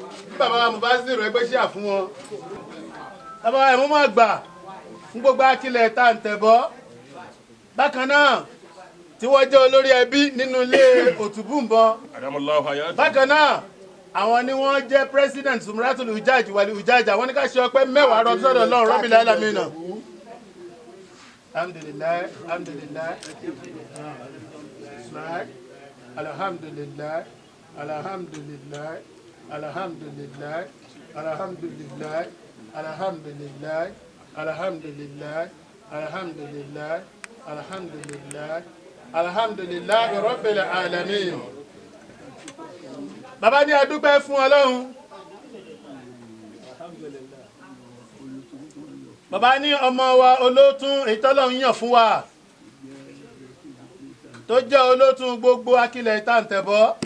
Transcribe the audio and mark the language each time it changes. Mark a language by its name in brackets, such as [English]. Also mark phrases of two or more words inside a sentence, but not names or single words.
[Yoruba] Bí bàbá wa Mubaziru, ẹ gbé sí àfún wọn. Bàbá wa, ẹ mú mọ́ àgbà fún gbogbo akílẹ̀ tá à ń tẹ̀ bọ́. Bákan náà, tí wọ́n jẹ́ olórí ẹbí nínú ilé Òtúbùnbọn. [Arabic] أدام الله حياته. [Yoruba] Bákan náà, àwọn ni wọ́n jẹ́ President Zumratul Hujaj wal Hujaj. Àwọn ní ká ṣe ọpẹ́ mẹ́wàá rọ sọ́dọ̀ Ọlọ́run [Arabic] رب العالمين. الحمد لله، الحمد لله. Alhamdulillah. الحمد لله، الحمد لله، الحمد لله، الحمد لله، الحمد لله، الحمد لله، الحمد لله، الحمد لله، رب العالمين. [Yoruba] Bàbá ní a dúpẹ́ fún Ọlọ́run. Bàbá ní ọmọ wa olótún èyí tọ́lọ́run yàn fún wa. tó jẹ́ olótùú gbogbo Akilẹ̀ Ìtàǹtẹ̀bọ́.